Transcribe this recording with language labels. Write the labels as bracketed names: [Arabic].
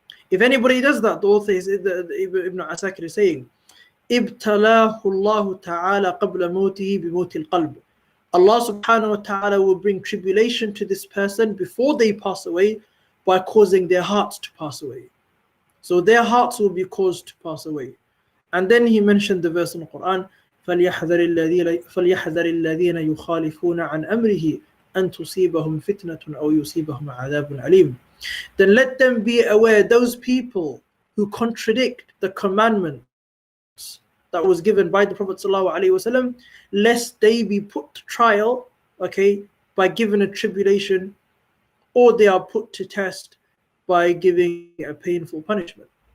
[English] If anybody does that, the author Ibn Asakir is saying, [Arabic] ابتلاه الله تعالى قبل موته بموت القلب. [English] Allah subhanahu wa ta'ala will bring tribulation to this person before they pass away by causing their hearts to pass away. So their hearts will be caused to pass away. [Arabic] And then he mentioned the verse in the Quran, فَلْيَحْذَرِ الَّذِينَ يُخَالِفُونَ عَنْ أَمْرِهِ أَن تُصِيبَهُمْ فِتْنَةٌ أَوْ يُصِيبَهُمْ عَذَابٌ أَلِيمٌ. [English] Then let them be aware, those people who contradict the commandments that was given by the Prophet ﷺ, lest they be put to trial, by giving a tribulation, or they are put to test by giving a painful punishment.